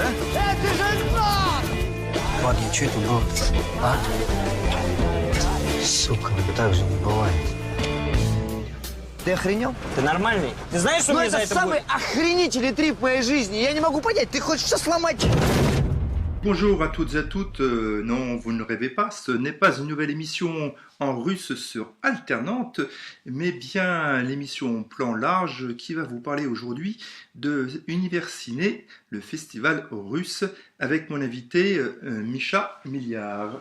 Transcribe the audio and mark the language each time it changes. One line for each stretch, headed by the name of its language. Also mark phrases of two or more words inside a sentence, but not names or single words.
Russian: Это же знак! Ладно, что это было? А? Сука, ну так же не бывает. Ты охренел? Ты нормальный? Ты знаешь, что Ну мне за это это самый будет? охренительный трип в моей жизни. Я не могу понять, ты хочешь что сломать?
French: Bonjour à toutes et à toutes. Non, vous ne rêvez pas, ce n'est pas une nouvelle émission en russe sur Alternante, mais bien l'émission Plan Large qui va vous parler aujourd'hui de Univers Ciné, le festival russe, avec mon invité Misha Milliard.